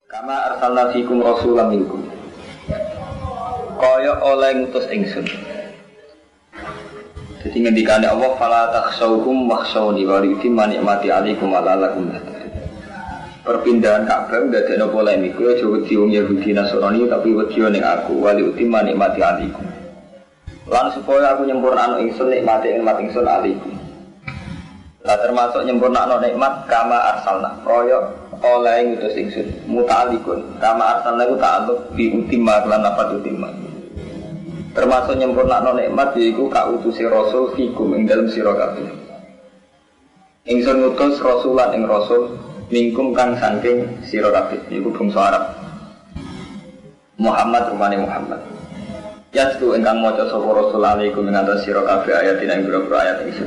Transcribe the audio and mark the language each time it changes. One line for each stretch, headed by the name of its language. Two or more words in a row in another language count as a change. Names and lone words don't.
Arabic: كما أرسلنا فيكم رسولا منكم.
Javanese: Kaya oleh ngutus ingsun. Jadi ngendikane Allah
Arabic: فلا تخشوهم واخشوني ولأتم نعمتي عليكم ولعلكم تهتدون.
Javanese: Perpindahan Ka'bah ndadekno polemik yo aja wedi wong Yahudi Nasrani tapi wedi ning aku
Arabic: ولأتم نعمتي عليكم.
Javanese: Lan supaya aku nyempurnakno ingsun nikmate ingsun 'alaikum. Lah termasuk nyempurnakno nikmat
Arabic: كما أرسلنا
Javanese: kaya oleh ngutus ingsun
Arabic: متعلق كما أرسلنا
Javanese: ku ta'alluq
Arabic: بأتم
Javanese: lan nafat utimma. Termasuk nyempurnakno nikmat yaiku kautusi rasul fikum ing dalem sira kabeh. Ingsun ngutus rasulan ing rasul mingkum kang saking sira kabeh iku bangsa Arab. Muhammad rumane Muhammad. Yastu ingkang maca sapa rasul alaikum ing atas sira kabeh ayat ing boro ayat ingsun.